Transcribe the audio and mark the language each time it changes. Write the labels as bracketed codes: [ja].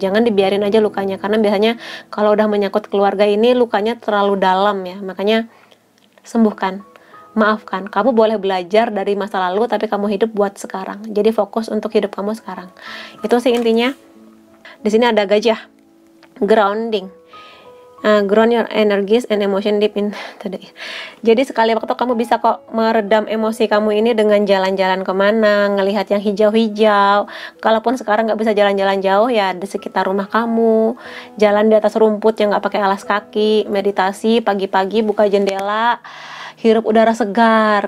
[id] Jangan dibiarin aja lukanya, karena biasanya kalau udah menyangkut keluarga ini lukanya terlalu dalam ya. Makanya sembuhkan, maafkan. Kamu boleh belajar dari masa lalu, tapi kamu hidup buat sekarang. Jadi fokus untuk hidup kamu sekarang. Itu sih intinya. Di sini ada gajah, grounding. [en] Ground your energies and emotion deep in today. [id] Jadi sekali waktu kamu bisa kok meredam emosi kamu ini dengan jalan-jalan kemana, ngelihat yang hijau-hijau. Kalaupun sekarang nggak bisa jalan-jalan jauh ya di sekitar rumah kamu, jalan di atas rumput yang nggak pakai alas kaki, meditasi pagi-pagi, buka jendela, hirup udara segar.